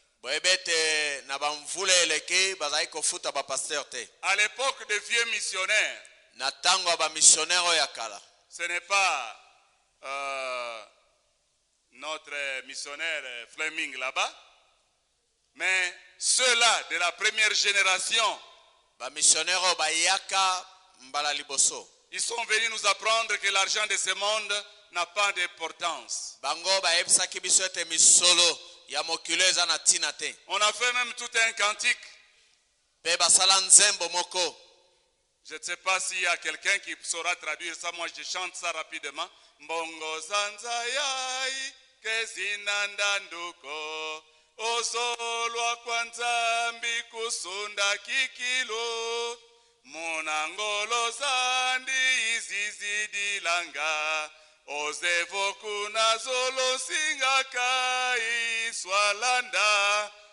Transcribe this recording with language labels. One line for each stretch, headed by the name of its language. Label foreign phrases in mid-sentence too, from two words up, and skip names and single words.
French: À l'époque des vieux missionnaires, ce n'est pas notre missionnaire Fleming là-bas, mais ceux-là de la première génération, ils sont venus nous apprendre que l'argent de ce monde n'a pas d'importance. On a fait même tout un cantique. Je ne sais pas s'il y a quelqu'un qui saura traduire ça. Moi, je chante ça rapidement.
Kongo: Mbongo zanzayai kezinandanduko osolwa kwanzambi kusunda kikilo munangolo zandi izizidilanga ozevoku nazolo singakai swalanda